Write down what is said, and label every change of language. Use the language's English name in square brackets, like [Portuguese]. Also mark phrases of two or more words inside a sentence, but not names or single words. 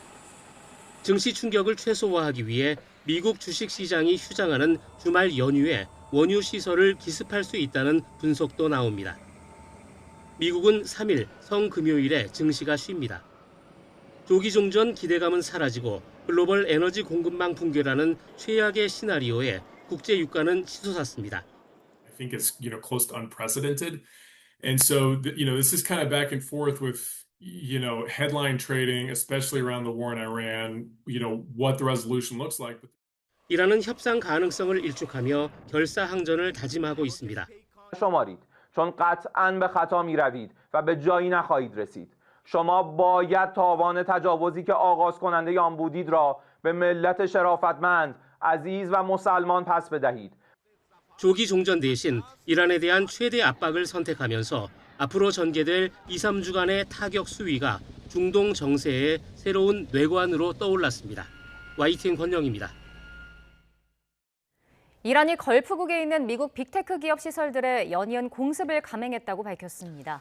[Korean] 증시 충격을 최소화하기 위해 미국 주식시장이 휴장하는 주말 연휴에 원유 시설을 기습할 수 있다는 분석도 나옵니다. 미국은 3일 성금요일에 증시가 쉽니다. 조기 종전 기대감은 사라지고 글로벌 에너지 공급망 붕괴라는 최악의 시나리오에 국제 유가는 치솟았습니다. [English] I think it's close to unprecedented, and so this is kind of back and forth with headline trading, especially around the war in Iran. What the resolution looks like. [Korean] 이란은 협상 가능성을 일축하며 결사항전을 다짐하고 있습니다. [Persian] شمارید چون قطعاً به خطا می‌روید و به جایی نخواهید رسید. شما باید تاوان تجاوزی که آغاز کننده آن بودید را به ملت شرافتمند، عزیز و مسلمان پس بدهید. [Korean] 조기 종전 대신 이란에 대한 최대 압박을 선택하면서 앞으로 전개될 2, 3주간의 타격 수위가 중동 정세의 새로운 뇌관으로 떠올랐습니다. YTN 권영입니다. 이란이 걸프국에 있는 미국 빅테크 기업 시설들에 연이은 공습을 감행했다고 밝혔습니다.